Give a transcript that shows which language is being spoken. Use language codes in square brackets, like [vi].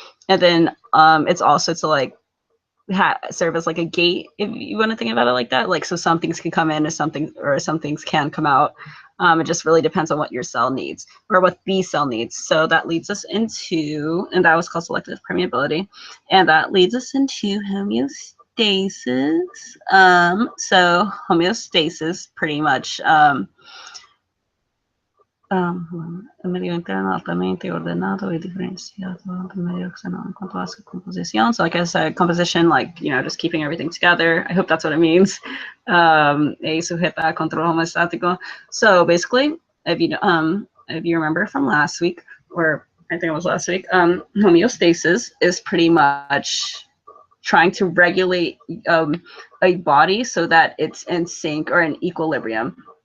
[en] And then it's also to like serve as like a gate, if you want to think about it like that. Like, so some things can come in or some things can come out. It just really depends on what your cell needs, or what the cell needs. So that leads us into, and that was called selective permeability, and that leads us into homeostasis. So homeostasis pretty much [es] el medio interno altamente ordenado y diferenciado del medio externo en cuanto a su composición. [en] So like I said, composition, like, just keeping everything together. I hope that's what it means. [es] Sujeta a control homostático. [en] So basically, if you remember from last week, or I think it was last week. Homeostasis is pretty much trying to regulate a body so that it's in sync or in equilibrium.